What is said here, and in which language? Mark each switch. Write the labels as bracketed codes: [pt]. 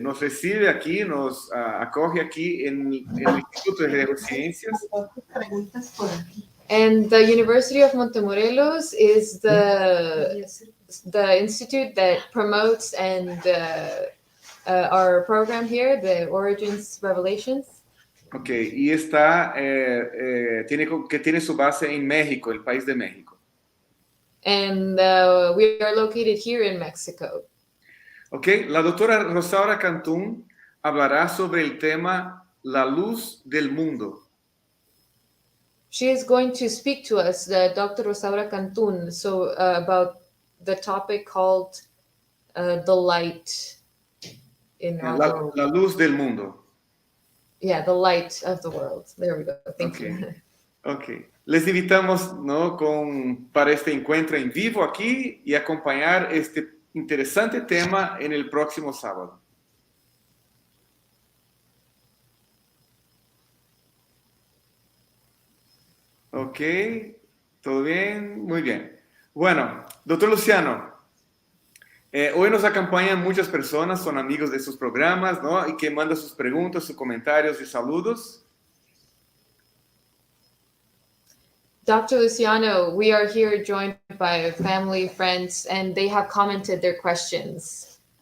[es] Nos recibe aquí, nos acoge aquí en el Instituto de Geologías. [en] And the University of Montemorelos is the institute that promotes and our program here, the Origins Revelations. [es] Ok, y está, tiene su base en México, el país de México. [en] And we are located here in Mexico. [es] Ok, la doctora Rosaura Cantún hablará sobre el tema la luz del mundo. [en] She is going to speak to us, Dr. Rosaura Cantún, about the topic called the light in our world. [es] La luz del mundo. [en] Yeah, the light of the world. There we go. Thank you. [es] Ok. Les invitamos, ¿no? para este encuentro en vivo aquí y acompañar este interesante tema en el próximo sábado. Ok, ¿todo bien? Muy bien. Bueno, doctor Luciano, hoy nos acompañan muchas personas, son amigos de sus programas, ¿no? Y que mandan sus preguntas, sus comentarios y saludos. [en] Dr. Luciano, we are here joined by family, friends, and they have commented their questions.